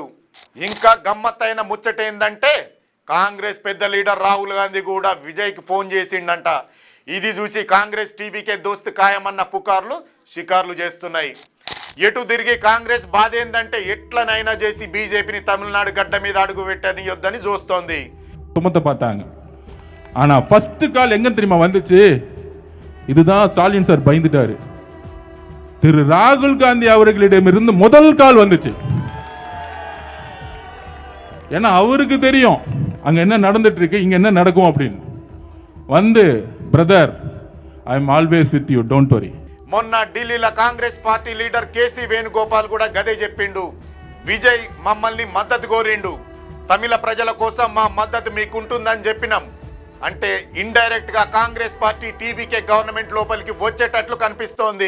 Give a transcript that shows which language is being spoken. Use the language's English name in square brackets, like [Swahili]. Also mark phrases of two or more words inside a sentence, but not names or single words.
[Telugu] ఇంకా గమ్మత్తైన ముచ్చట ఏందంటే కాంగ్రెస్ పెద్ద లీడర్ రాహుల్ గాంధీ కూడా విజయ్కి ఫోన్ చేసిండంట. ఇది చూసి కాంగ్రెస్ టీవీకే దోస్తు ఖాయమన్న పుకార్లు షికార్లు చేస్తున్నాయి. ఎటు తిరిగి కాంగ్రెస్ బాధ ఏందంటే ఎట్లనైనా చేసి బీజేపీని తమిళనాడు గడ్డ మీద అడుగు పెట్టనియొద్దని చూస్తోంది. [Tamil] சுமத்த பார்த்தாங்க. ஆனா [English] first call [Tamil] எங்க தெரியுமா வந்துச்சு? இதுதான் ஸ்டாலின் சார் பயந்துட்டாரு. திரு ராகுல் காந்தி அவர்களிடமிருந்து முதல் கால் வந்துச்சு. ஏன்னா அவருக்கு தெரியும் அங்க என்ன நடந்துட்டு இருக்கு, இங்க என்ன நடக்கும் அப்படின்னு. வந்து பிரதர், [English] I am always with you, don't worry. [Telugu] మొన్న ఢిల్లీలో కాంగ్రెస్ పార్టీ లీడర్ కేసీ వేణుగోపాల్ కూడా గదే చెప్పిండు. విజయ్ మమ్మల్ని మద్దతు కోరిండు. తమిళ ప్రజల కోసం మా మద్దతు మీకుంటుందని చెప్పినాం. అంటే ఇండైరెక్ట్ గా కాంగ్రెస్ పార్టీ టీవీకే గవర్నమెంట్ లోపలికి వచ్చేటట్లు కనిపిస్తోంది.